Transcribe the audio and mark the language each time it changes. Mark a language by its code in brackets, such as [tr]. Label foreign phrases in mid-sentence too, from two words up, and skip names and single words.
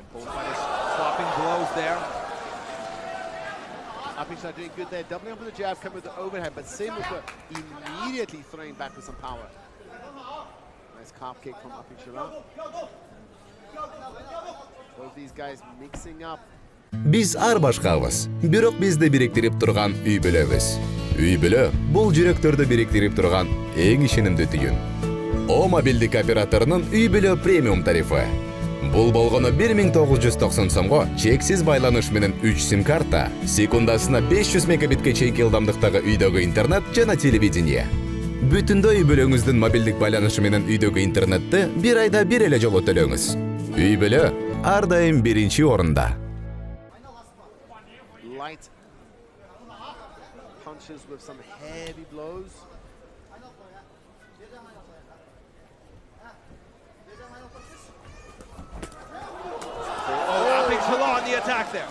[en] Both fighters swapping blows there. Shala doing good there, doubling up with the jab, coming with the overhead, but Sıйmık immediately throwing back with some power. Nice calf kick from Shala. Both these guys mixing up. [ky] Biz ар башкабыз, бирок бизди бириктирип турган үй бүлөбүз. Үй бүлө бул жүрөктөрдү бириктирип турган эң ишенимдүү түйүн. О мобилдик операторунун үй бүлө премиум тарифы. Бул болгону 1990 сомго чексиз байланыш менен 3 сим карта, секундасына 500 мегабитке чейинки ылдамдыктагы үйдөгү интернет жана телевидение. Бүтүндө үй бүлөңүздүн мобилдик байланышы менен үйдөгү интернетти бир айда бир эле жолу төлөңүз. Үй бүлө ар дайым биринчи орунда. [en] Light punches with some heavy blows. Shala on the attack there.